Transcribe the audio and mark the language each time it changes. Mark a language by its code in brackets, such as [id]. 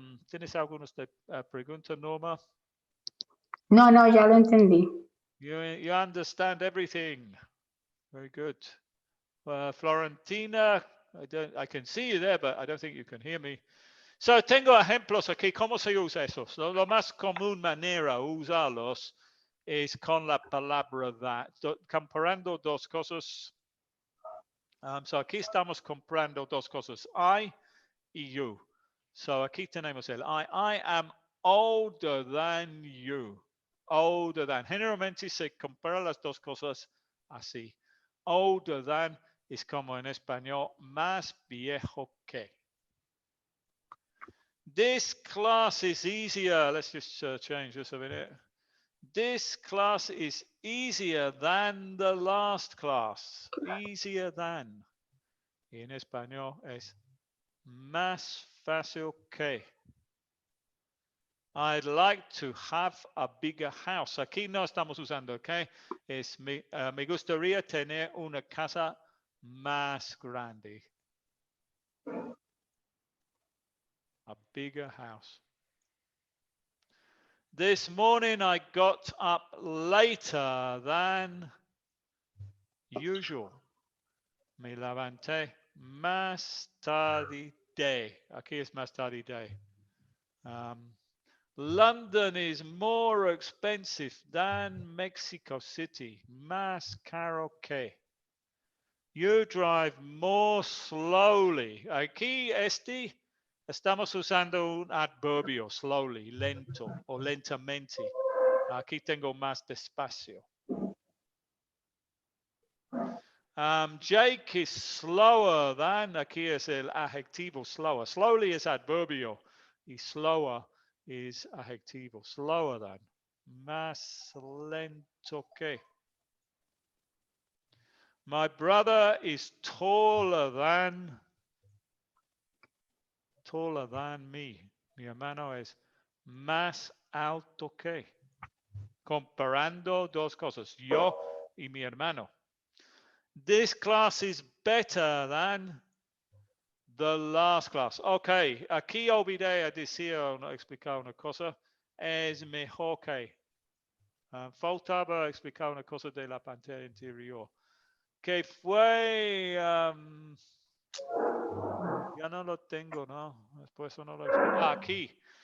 [es] ¿Tienes algunas preguntas, Norma? No, no, ya lo entendí. [en] You understand everything. Very good. Florentina, I can see you there, but I don't think you can hear me. [es] So, tengo ejemplos aquí. ¿Cómo se usa eso? Lo más común manera de usarlos es con la palabra that. Comparando dos cosas. So, aquí estamos comparando dos cosas. I y you. So, aquí tenemos el I. [en] I am older than you. Older than. [es] Generalmente se compara las dos cosas así. [en] Older than [es] es como en español más viejo que. [en] This class is easier. Let's just change this a minute. This class is easier than the last class. Easier than. [es] Y en español es más fácil que. [en] I'd like to have a bigger house. [es] Aquí no estamos usando, ¿ok? Me gustaría tener una casa más grande. [en] A bigger house. This morning I got up later than usual. [es] Me levanté más tarde. Aquí es más tarde. [en] London is more expensive than Mexico City. [es] Más caro que. [en] You drive more slowly. [es] Aquí estamos usando un adverbio, slowly, lento o lentamente. Aquí tengo más despacio. [en] Jake is slower than. [es] Aquí es el adjetivo slower. [en] Slowly is adverbio y slower is adjetivo. Slower than. [es] Más lento que. [en] My brother is taller than me. [es] Mi hermano es más alto que. Comparando dos cosas, yo y mi hermano. [en] This class is better than the last class. [es] Ok, aquí olvidé a decir o no explicar una cosa. Es mejor que. Faltaba explicar una cosa de la pantalla interior. Que fue... ya no lo tengo, ¿no? Después no lo explico. Aquí.